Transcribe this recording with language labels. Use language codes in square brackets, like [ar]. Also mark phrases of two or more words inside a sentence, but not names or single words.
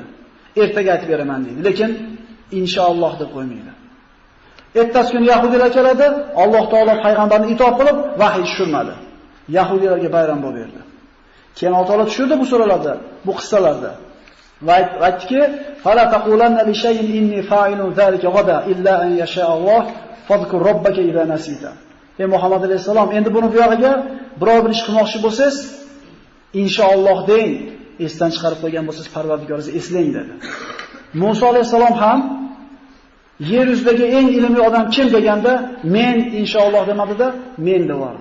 [uz] Ertaga aytib beraman deydi. Lekin inshaalloh deb qo'ymaydi. Ertasi kuni yahudiylar keladi, Alloh taolo payg'ambarni itoat qilib vahiy tushirmadi. Yahudiylarga bayram bo'lib berdi. Keyin Alloh taolo tushirdi bu suralarda, bu qissalarda. Va aytdiki: [ar] "فلا تقولن لشيء إني فاعل ذلك غدا إلا أن يشاء الله واذكر ربك إذا نسيت." [uz] Ey Muhammad alayhisalom, endi buni bu yog'iga biror bir ish qilmoqchi bo'lsangiz, inshaalloh deng. Esdan chiqarib qo'ygan bo'lsangiz, Parvardigoringizni eslang dedi. Musa alayhisalom ham yer yuzidagi eng ilmli odam kim deganda, men inshaalloh demadida, men devordi.